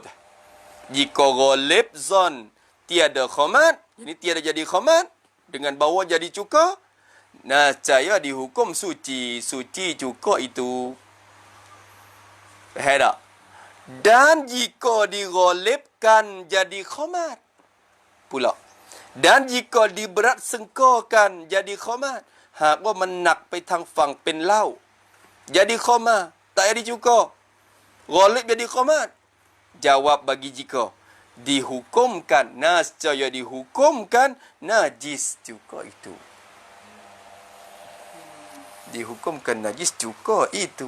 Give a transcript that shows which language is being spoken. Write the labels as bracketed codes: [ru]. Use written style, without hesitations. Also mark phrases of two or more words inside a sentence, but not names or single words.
[ms] Jika ghalib zon tiada khomat, yakni tiada jadi khomat, dengan bawa jadi cukur, saya dihukum suci. Suci cukur itu. Faham tak? Dan jika dighalibkan jadi khomat pula. Dan jika diberat sengkokan jadi khomat, hak [th] ว่ามันหนักไปทางฝั่งเป็นเหล้า [ms] jadi khomat, tak jadi cukur. Ghalib jadi khomat. Jawab bagi jika dihukumkan, nascaya dihukumkan najis cukur itu. Dihukumkan najis cukur itu.